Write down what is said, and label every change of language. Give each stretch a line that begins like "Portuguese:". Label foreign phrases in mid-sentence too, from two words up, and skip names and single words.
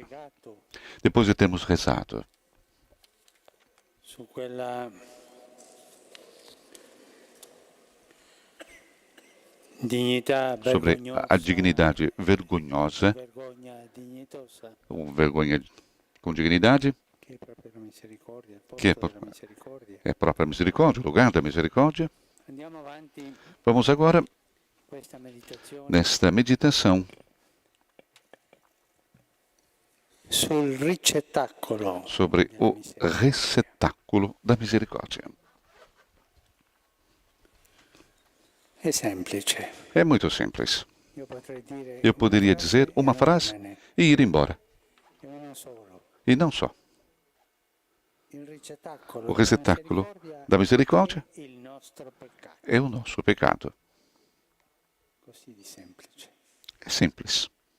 Portuguese: Depois de termos rezado sobre a dignidade vergonhosa, vergonha com dignidade, que é a própria misericórdia, o lugar da misericórdia. Vamos agora, nesta meditação,
Italian: sul ricettacolo
Portuguese: sobre
Italian: della
Portuguese: o
Italian: misericordia.
Portuguese: receptáculo da misericórdia.
Italian: È semplice.
Portuguese: É muito simples. Eu poderia dizer uma frase e ir embora. E não só. O receptáculo da misericórdia é o nosso pecado. É simples.